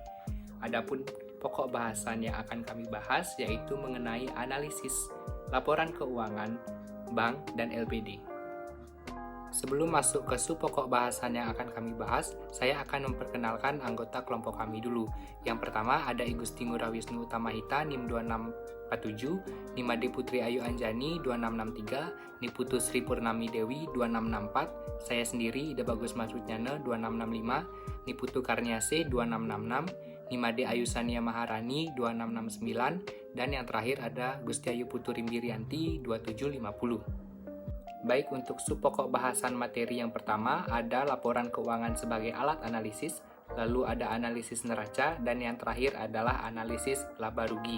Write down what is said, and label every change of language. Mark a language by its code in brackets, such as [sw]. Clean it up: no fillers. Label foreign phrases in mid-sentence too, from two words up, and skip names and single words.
[id] Adapun pokok bahasan yang akan kami bahas yaitu mengenai analisis laporan keuangan bank dan LPD. Sebelum masuk ke sub pokok bahasan yang akan kami bahas, saya akan memperkenalkan anggota kelompok kami dulu. Yang pertama ada Igusti Ngurahwisnu Utamahita NIM 2647, Nimade Putri Ayu Anjani 2663, Niputu Sri Purnami Dewi 2664, saya sendiri Ida Bagus Masudnyana 2665, Niputu Karniase 2666, Nimade Ayu Sania Maharani 2669, dan yang terakhir ada Gusti Ayu Putu Rimbirianti 2750. Baik, untuk sub pokok bahasan materi yang pertama ada laporan keuangan sebagai alat analisis, lalu ada analisis neraca, dan yang terakhir adalah analisis laba rugi.